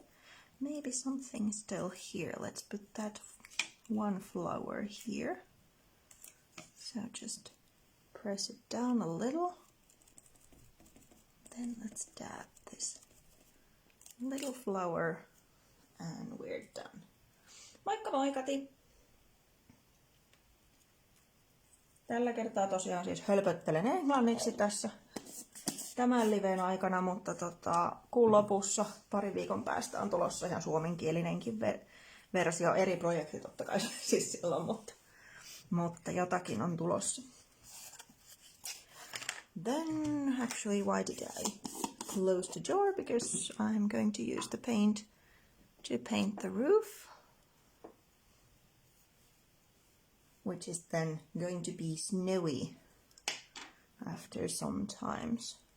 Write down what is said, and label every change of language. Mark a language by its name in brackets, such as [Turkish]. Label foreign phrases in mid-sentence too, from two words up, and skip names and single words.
[English] Maybe something still here. Let's put that one flower here. So just press it down a little. Then let's dab this little flower and we're done. [Finnish] Moikka moi Kati! Tällä kertaa tosiaan siis hölpöttelen englanniksi tässä tämän liven aikana, mutta kuun lopussa pari viikon päästä on tulossa ihan suomenkielinenkin versio, eri projekti totta kai siis silloin, mutta jotakin on tulossa. [English] Then actually why did I close the jar? Because I'm going to use the paint to paint the roof, which is then going to be snowy after some times.